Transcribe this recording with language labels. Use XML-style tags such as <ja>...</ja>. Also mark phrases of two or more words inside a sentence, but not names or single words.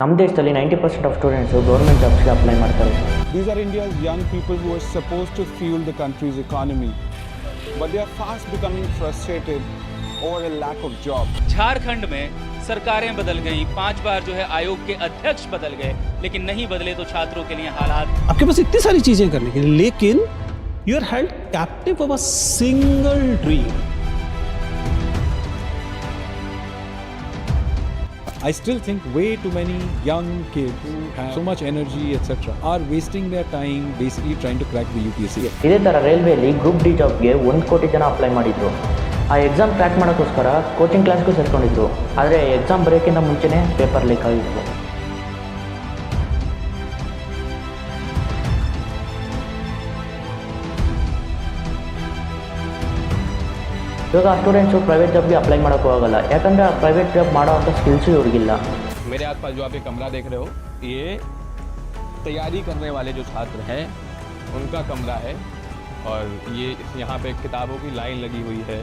<kn>ನಮ್ಮ ದೇಶದಲ್ಲಿ 90%</kn> <en>of students government jobs apply</en> <kn>ಮಾಡ್ತಾರೆ.</kn> <en>These are India's young people who are supposed to fuel the country's economy, but they are fast becoming frustrated over a lack of jobs.</en> <hi>झारखंड में सरकारें बदल गई, 5 बार जो है आयोग के अध्यक्ष बदल गए, लेकिन नहीं बदले तो छात्रों के लिए हालात। आपके पास इतनी सारी चीजें करने के लिए, लेकिन</hi> <en>you are held captive of a single dream. I still think way too many young kids who have so much energy, etc., are wasting their time basically trying to crack the UPSC.</en> <kn>ಇದೇ ಥರ ರೈಲ್ವೆಯಲ್ಲಿ</kn> <en>group D job</en> <kn>1 ಕೋಟಿ ಜನ ಅಪ್ಲೈ ಮಾಡಿದ್ರು. ಆ</kn> <en>exam crack</en> <kn>ಮಾಡೋಕ್ಕೋಸ್ಕರ</kn> <en>coaching class</en> <kn>ಸೇರ್ಕೊಂಡಿದ್ರು. ಆದರೆ ಎಕ್ಸಾಮ್ ಬರೆಯೋಕ್ಕಿಂತ ಮುಂಚೆನೇ</kn> <en>paper leak</en> <kn>ಆಗಿತ್ತು. ಇವಾಗ ಆ</kn> <en>students private job apply</en> <kn>ಮಾಡೋಕ್ಕೂ ಆಗಲ್ಲ, ಯಾಕಂದರೆ ಆ</kn> <en>private job</en> <kn>ಮಾಡೋ ಅಂಥ ಸ್ಕಿಲ್ಸು ಇವ್ರಿಗಿಲ್ಲ.</kn> <hi>मेरे आसपास जो आप ये कमरा देख रहे हो, ये तैयारी करने वाले जो छात्र हैं उनका कमरा है, और ये यहाँ पे किताबों की लाइन लगी हुई है.</hi>